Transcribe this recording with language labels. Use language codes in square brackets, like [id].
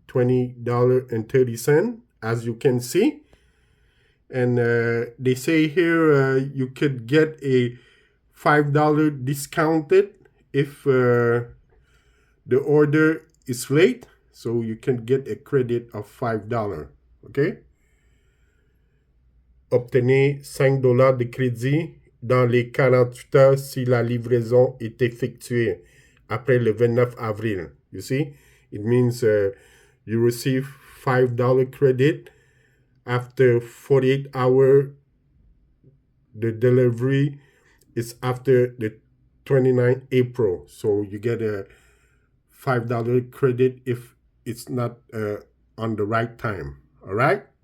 [en] $20.30, as you can see. And they say here you could get a $5 discounted if the order is late, so you can get a credit of $5. OK? [fr] Obtenez $5 de crédit dans les 48 heures si la livraison est effectuée après le 29 avril. [en] You see? It means you receive $5 credit after 48 hours. The delivery is after the 29th April. So you get a $5 credit if it's not on the right time. All right?